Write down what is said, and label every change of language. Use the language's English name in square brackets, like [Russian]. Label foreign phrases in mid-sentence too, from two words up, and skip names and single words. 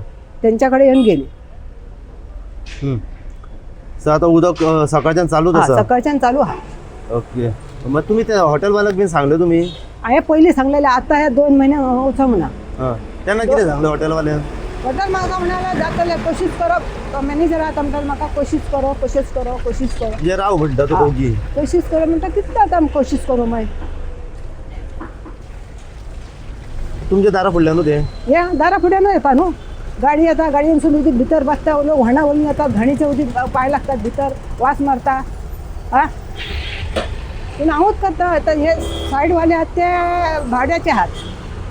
[Konkani] तेंच्या कडेन येवन गेली। सो आता उदक सकाळच्यान चालूच आसा? सकाळच्यान चालू आहा। ओके। मग तुम्ही त्या हॉटेलवाल्याक बीन सांगलें तुमी? हांवें पयलीं सांगलेलें, आतां हे 2 महिने वचो म्हणा। हां। तेन्ना कितें सांगलें हॉटेलवाल्यान? हॉटेल म्हाका म्हणालें जातलें, [Hindi] कोशिश करो। [Konkani] तो मॅनेजर आहा तो म्हणटा म्हाका [Hindi] कोशिश करो। [Konkani] जे राव म्हणटा तो दोगी? [Hindi] कोशिश करो [Konkani] म्हणटा, कितें आतां [Hindi] कोशिश करो [Konkani] मागीर? तुमच्या दारा फुडल्यान न्हू ते? हे दारा फुड्यान येता न्हू, गाडी येता, गाडयेनसून उदीक भितर बसता, लोक व्हाणा वळून येतात, घाणीचे उदीक पाय लागतात भितर, वास मारता। हां, पूण हांवूच करता। आतां हे सायडवाले आहात ते भाड्याचे आहात।